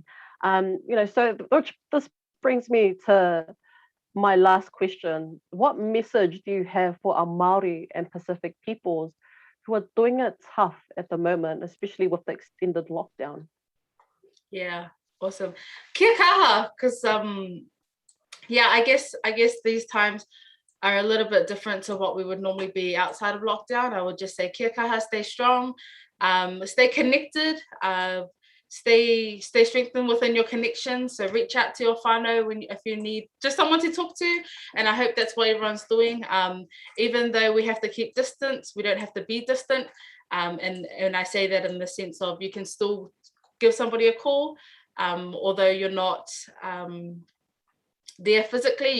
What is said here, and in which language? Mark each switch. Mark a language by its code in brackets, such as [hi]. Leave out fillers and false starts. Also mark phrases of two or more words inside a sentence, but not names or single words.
[en] So this brings me to my last question. What message do you have for our Māori and Pacific peoples who are doing it tough at the moment, especially with the extended lockdown? Yeah, Awesome. [mi] Kia kaha, [en] because yeah, I guess these times are a little bit different to what we would normally be outside of lockdown. I would just say [mi] kia kaha, [en] stay strong, stay connected, stay strengthened within your connections. So reach out to your whānau if you need just someone to talk to. And I hope that's what everyone's doing. Even though we have to keep distance, we don't have to be distant. And I say that in the sense of you can still give somebody a call, although you're not there physically.